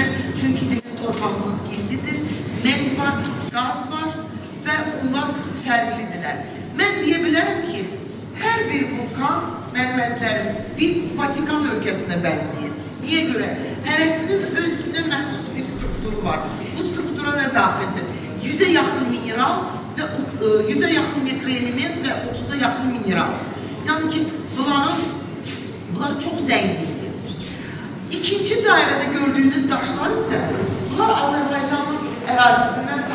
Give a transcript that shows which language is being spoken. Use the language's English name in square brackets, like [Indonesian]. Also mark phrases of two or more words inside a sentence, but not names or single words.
[Azerbaijani] Çünki bizim torpağımız gillidir, neft var, qaz var və onlar fərqlidirlər. Mən deyə bilərəm ki, hər bir vulkan mənim əzlərim bir Vatikan ölkəsinə bənzəyir. Niyə görə? Hərəsinin özünə məxsus bir strukturu var. Bu struktura nə daxildir? 100'e yaxın mineral ve 100'e yaxın mikroelement ve 30'a yaxın mineral. [Turkish] Yani ki bunlar çok zengindir. İkinci dairede gördüğünüz taşlar ise bunlar Azerbaycan'ın ərazisinin